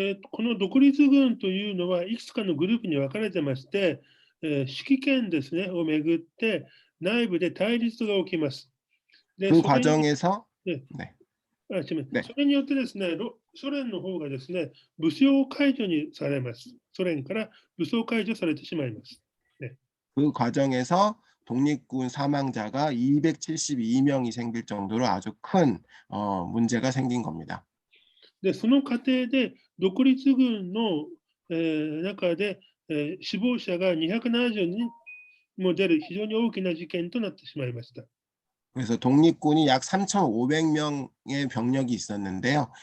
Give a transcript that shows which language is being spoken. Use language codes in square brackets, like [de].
[ja] この独立軍というのはいくつかのグループに分かれてまして、指揮権ですねをめぐって内部で対立が起きます。 [ko] 그 과정에서 [ja] それによってですね、ソ連の方がですね、武装解除にされます。ソ連から武装解除されてしまいます。 [ko] 그 과정에서 독립군 사망자가 272명이 생길 정도로 아주 큰 문제가 생긴 겁니다. [ja] でその過程で独立軍の、中で、死亡者が270人も出る非常に大きな事件となってしまいました。 [ko] 그래서 독립군이 약 3,500명의 병력이 있었는데요.